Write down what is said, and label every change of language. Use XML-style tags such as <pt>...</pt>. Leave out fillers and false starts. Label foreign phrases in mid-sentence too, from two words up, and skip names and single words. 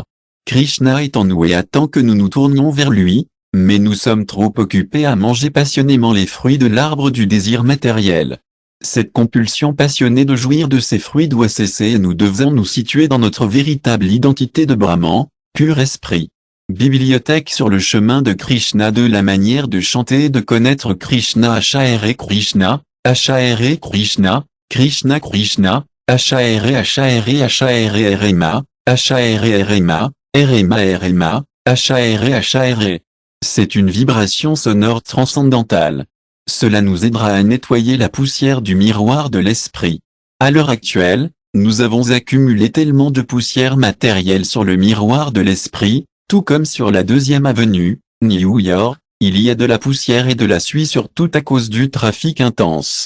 <fr>Krishna est en nous et attend que nous nous tournions vers lui, mais nous sommes trop occupés à manger passionnément les fruits de l'arbre du désir matériel. Cette compulsion passionnée de jouir de ces fruits doit cesser et nous devons nous situer dans notre véritable identité de Brahman, pur esprit. Bibliothèque sur le chemin de Krishna. De la manière de chanter et de connaître Krishna.</fr> <sa>Hare Krishna, Hare Krishna, Krishna Krishna, Hare Rema, Hare Rema, Rema, Hare.</sa> <fr>C'est une vibration sonore transcendantale. Cela nous aidera à nettoyer la poussière du miroir de l'esprit. À l'heure actuelle, nous avons accumulé tellement de poussière matérielle sur le miroir de l'esprit, tout comme sur la 2e avenue, New York, il y a de la poussière et de la suie sur tout à cause du trafic intense.</fr>